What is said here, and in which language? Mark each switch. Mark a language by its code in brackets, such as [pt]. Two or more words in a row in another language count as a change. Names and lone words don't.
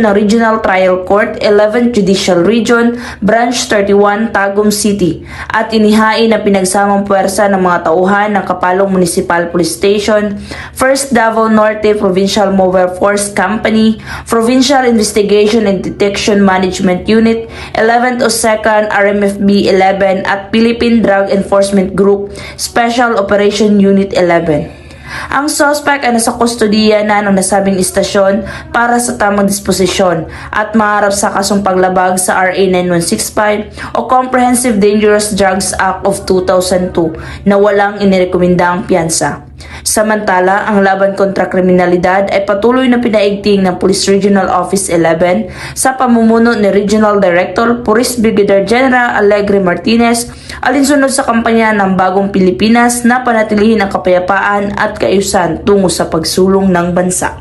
[tl] ng Regional Trial Court 11th Judicial Region, Branch 31, Tagum City at inihain na pinagsamang puwersa ng mga tauhan ng Kapalong Municipal Police Station, 1st Davao Norte Provincial Mobile Force Company, Provincial Investigation and Detection Management Unit, 11th o 2nd RMFB 11 at Philippine Drug Enforcement Group, Special Operation Unit 11. Ang suspect ay nasa kustodiya na ng nasabing istasyon para sa tamang disposisyon at maharap sa kasong paglabag sa RA 9165 o Comprehensive Dangerous Drugs Act of 2002 na walang inirekomendang piyansa. Samantala, ang laban kontra kriminalidad ay patuloy na pinaigting ng Police Regional Office 11 sa pamumuno ni Regional Director Police Brigadier General Alegre Martinez alinsunod sa kampanya ng Bagong Pilipinas na panatilihin ang kapayapaan at kaayusan tungo sa pagsulong ng bansa.